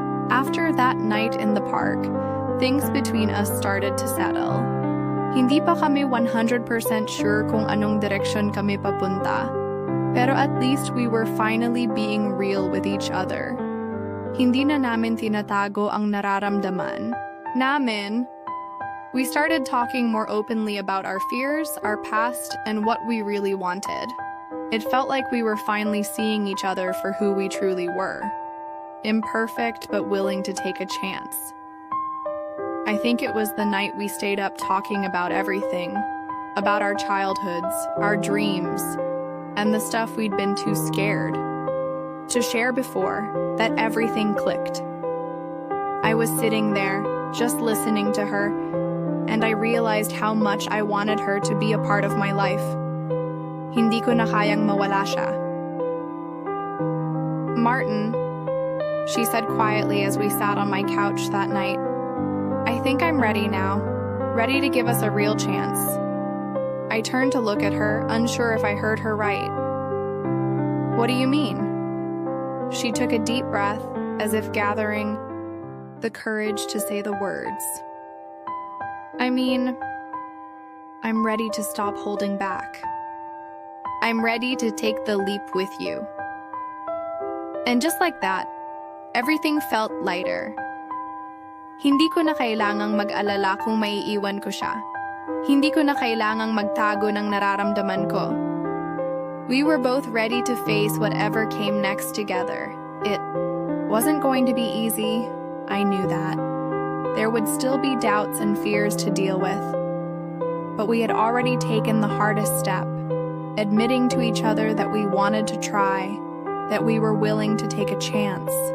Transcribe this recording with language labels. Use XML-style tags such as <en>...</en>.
<en>After that night in the park, things between us started to settle.</en> <tl>Hindi pa kami 100% sure kung anong direksyon kami papunta, pero</tl> <en>at least we were finally being real with each other.</en> <tl>Hindi na namin tinatago ang nararamdaman namin.</tl> <en>We started talking more openly about our fears, our past, and what we really wanted. It felt like we were finally seeing each other for who we truly were. Imperfect, but willing to take a chance. I think it was the night we stayed up talking about everything, about our childhoods, our dreams, and the stuff we'd been too scared to share before, that everything clicked. I was sitting there, just listening to her, and I realized how much I wanted her to be a part of my life.</en> <tl>Hindi ko na kayang mawala siya.</tl> <en>Martin, she said quietly as we sat on my couch that night, I think I'm ready now, ready to give us a real chance. I turned to look at her, unsure if I heard her right. What do you mean? She took a deep breath, as if gathering the courage to say the words. I mean, I'm ready to stop holding back. I'm ready to take the leap with you. And just like that, everything felt lighter.</en> <tl>Hindi ko na kailangang mag-alala kung maiiwan ko siya. Hindi ko na kailangang magtago ng nararamdaman ko.</tl> <en>We were both ready to face whatever came next together. It wasn't going to be easy, I knew that. There would still be doubts and fears to deal with. But we had already taken the hardest step, admitting to each other that we wanted to try, that we were willing to take a chance.</en>